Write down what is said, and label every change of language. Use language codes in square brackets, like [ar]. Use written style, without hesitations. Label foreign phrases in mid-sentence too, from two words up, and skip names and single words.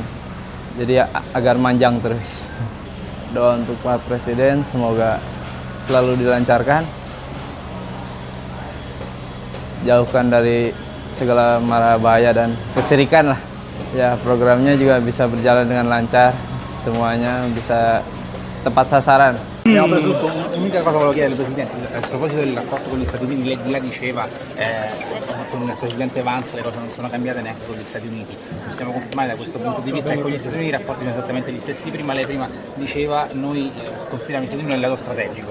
[id] Jadi agar manjang terus. Doa untuk Pak Presiden semoga selalu dilancarkan. Jauhkan dari segala mara bahaya dan kesyirikan lah. Ya, programnya juga bisa berjalan dengan lancar. Semuanya bisa tepat sasaran. [it] Abbiamo preso l'unica cosa volevo chiedere al Presidente, a proposito del rapporto con gli Stati Uniti, lei diceva con il Presidente Vance le cose non sono cambiate neanche con gli Stati Uniti, possiamo confermare da questo punto di vista che con gli Stati Uniti i rapporti sono esattamente gli stessi, prima lei diceva noi consideriamo gli Stati Uniti un alleato strategico.